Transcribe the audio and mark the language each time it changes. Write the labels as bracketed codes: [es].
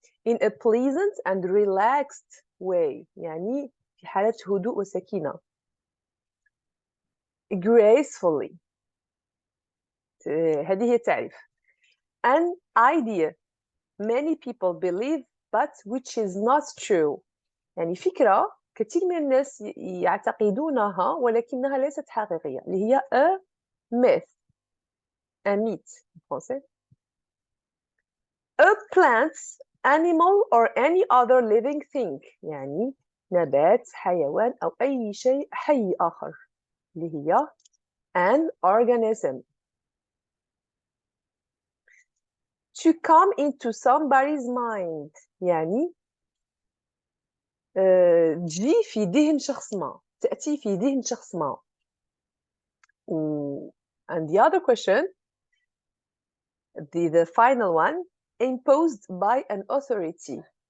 [en] In a pleasant and relaxed way [ar] يعني في حالة هدوء وسكينة. [en] Gracefully [ar] هذه هي التعريف. [en] An idea many people believe but which is not true [ar] يعني فكرة كثير من الناس يعتقدونها ولكنها ليست حقيقية، اللي هي [en] a myth, [fr] un mythe en français. [en] A plant, animal or any other living thing، [ar] يعني نبات، حيوان أو أي شيء حي آخر، اللي هي [en] an organism. To come into somebody's mind، [ar] يعني تجي في ذهن شخص ما، تأتي في ذهن شخص ما. [en] And the other question, the final one, imposed by an authority.